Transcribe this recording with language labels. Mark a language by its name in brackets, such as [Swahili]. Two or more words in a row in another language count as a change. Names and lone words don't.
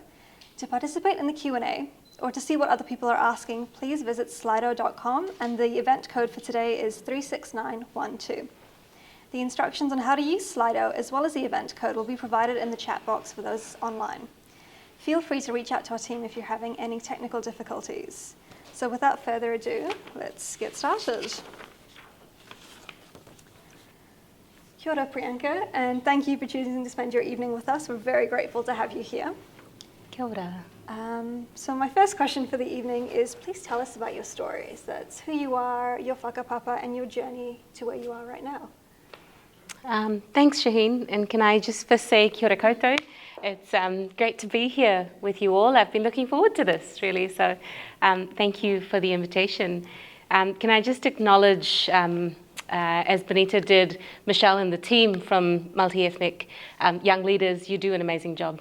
[English] To participate in the Q&A, or to see what other people are asking, please visit slido.com, and the event code for today is 36912. The instructions on how to use Slido, as well as the event code, will be provided in the chat box for those online. Feel free to reach out to our team if you're having any technical difficulties. So without further ado, let's get started. [Māori] Kia ora, Priyanca, [English] and thank you for choosing to spend your evening with us. We're very grateful to have you here. [Māori] Kia ora. [English] So my first question for the evening is, please tell us about your stories. That's who you are, your whakapapa, and your journey to where you are right now. Thanks, Shaheen. And can I just first say [Māori] kia ora koutou. [English] It's great to be here with you all. I've been looking forward to this, really. So thank you for the invitation. Can I just acknowledge, as Benita did, Michelle and the team from Multiethnic Young Leaders. You do an amazing job.